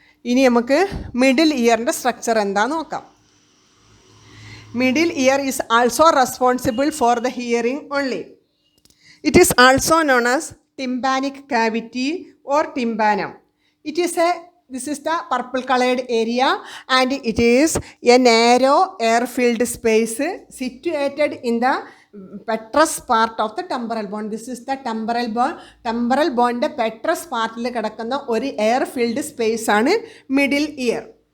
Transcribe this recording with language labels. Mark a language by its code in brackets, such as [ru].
[ml] ഇനി നമുക്ക് middle ഇയറിൻ്റെ structure എന്താണെന്ന് നോക്കാം. [en] Middle ear is also responsible for the hearing only. It is also known as tympanic cavity or tympanum. This is the purple colored area, and it is a narrow air filled space situated in the petrous part of the temporal bone. This is the temporal bone. [ml] Temporal bone ന്റെ petrous പാർട്ടിൽ കിടക്കുന്ന ഒരു air filled space ആണ് middle year.